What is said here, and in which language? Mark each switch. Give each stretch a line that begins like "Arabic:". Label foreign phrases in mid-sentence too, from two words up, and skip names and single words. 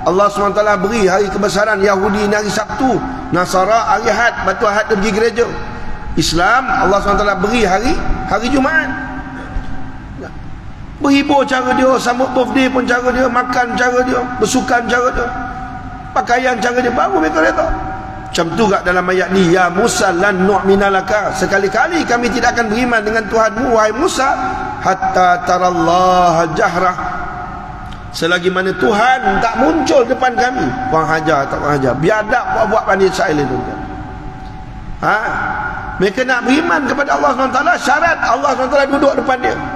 Malay: Allah SWT beri hari kebesaran Yahudi ni hari Sabtu, Nasara hari Ahad, batu Ahad dia pergi gereja. Islam Allah SWT beri hari Jumaat. Berhibur cara dia, sambut birthday pun cara dia, makan cara dia, bersukan cara dia, pakaian cara dia, baru mereka letak. Macam tu kat dalam ayat ni,
Arabic: يا موسى لن نؤمن لك,
Malay: sekali-kali kami tidak akan beriman dengan Tuhanmu wahai Musa
Arabic: حتى ترى الله جهرة,
Malay: selagi mana Tuhan tak muncul depan kami. Kurang hajar tak kurang hajar, biadab buat-buat Bani Israel itu. Mereka nak beriman kepada Allah SWT, syarat Allah SWT duduk depan dia.